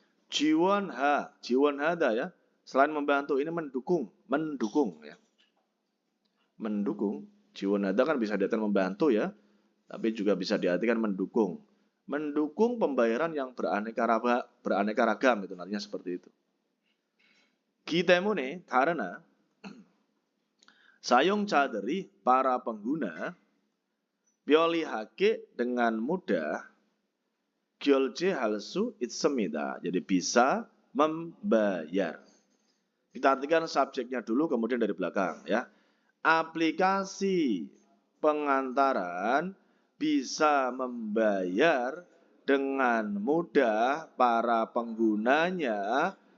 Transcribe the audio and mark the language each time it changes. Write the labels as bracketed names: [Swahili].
[Indonesian] jiwonhada ya. Selain membantu ini mendukung ya. Mendukung, jiwonhada kan bisa diartikan membantu ya, tapi juga bisa diartikan mendukung. Mendukung pembayaran yang beraneka ragam itu artinya seperti itu. [Korean] 기때문에 [Indonesian] karena [Korean] 사용자들이 [Indonesian] para pengguna [Korean] 편리하게 [Indonesian] dengan mudah [Korean] 결제할 수 있습니다. [Indonesian] Jadi bisa membayar. Kita artikan subjeknya dulu kemudian dari belakang ya. Aplikasi pengantaran bisa membayar dengan mudah para penggunanya